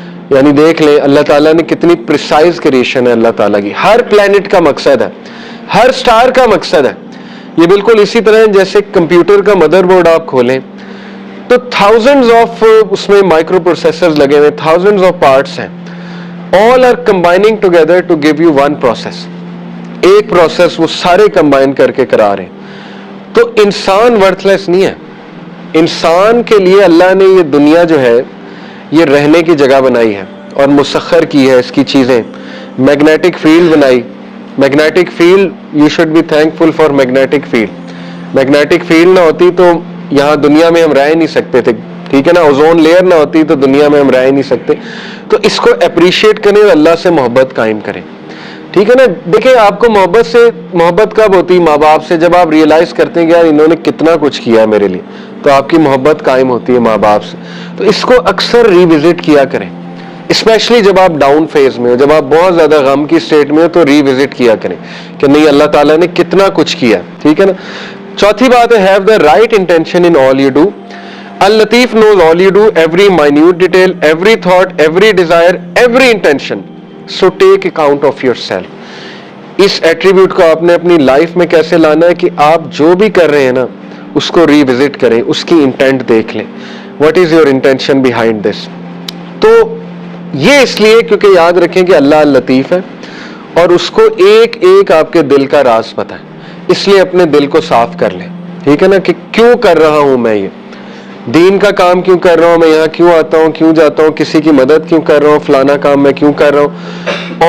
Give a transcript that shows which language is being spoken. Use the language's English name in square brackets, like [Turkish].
[Urdu] یعنی دیکھ لیں اللہ تعالیٰ نے کتنی پریسائز کریشن ہے اللہ تعالیٰ کی. ہر پلانٹ کا مقصد ہے، ہر سٹار کا مقصد ہے. یہ بالکل اسی طرح جیسے کمپیوٹر کا مدر بورڈ آپ کھولیں تو تھاؤزنڈز آف اس میں مائکرو پروسیسرز لگے ہوئے، تھاؤزنڈز آف پارٹس ہیں. [English] all are combining together to give you one process. [Urdu] ایک پروسیس وہ سارے کمبائن کر کے کرا رہے ہیں. تو انسان ورتھ لیس نہیں ہے. انسان کے لیے اللہ نے یہ دنیا جو ہے یہ رہنے کی جگہ بنائی ہے اور مسخر کی ہے اس کی چیزیں. میگنیٹک فیلڈ بنائی. Magnetic field, [English] You should be thankful for magnetic field. [Urdu] Magnetic field نہ ہوتی تو یہاں دنیا میں ہم رہ نہیں سکتے تھے. ٹھیک ہے نا، اوزون لیئر نہ ہوتی تو دنیا میں ہم رہ نہیں سکتے. تو اس کو اپریشیٹ کریں اور اللہ سے محبت قائم کریں. ٹھیک ہے نا. دیکھیں آپ کو محبت کب ہوتی؟ ماں باپ سے. جب آپ ریئلائز کرتے ہیں کہ یار انہوں نے کتنا کچھ کیا ہے میرے لیے، تو آپ کی محبت قائم ہوتی ہے ماں باپ سے. تو اس کو اکثر ریوزٹ کیا کریں، اسپیشلی جب آپ ڈاؤن فیز میں ہو، جب آپ بہت زیادہ غم کی اسٹیٹ میں ہو تو ریوزٹ کیا کریں کہ نہیں اللہ تعالیٰ نے کتنا کچھ کیا. ٹھیک ہے نا. چوتھی بات ہے [English] Have the right intention in all you do. اللطیف knows all you do, every minute detail, every thought, every desire, every intention. So take account of yourself. [Urdu] اس attribute کو آپ نے اپنی لائف میں کیسے لانا ہے کہ آپ جو بھی کر رہے ہیں نا اس کو ریوزٹ کریں، اس کی انٹینٹ دیکھ لیں. [English] What is your intention behind this? [Urdu] تو یہ اس لیے کیونکہ یاد رکھیں کہ اللہ لطیف ہے اور اس کو ایک ایک آپ کے دل کا راز پتہ ہے. اس لیے اپنے دل کو صاف کر لیں. ٹھیک ہے نا، کہ کیوں کر رہا ہوں میں یہ دین کا کام، کیوں کر رہا ہوں میں یہاں، کیوں آتا ہوں، کیوں جاتا ہوں، کسی کی مدد کیوں کر رہا ہوں، فلانا کام میں کیوں کر رہا ہوں.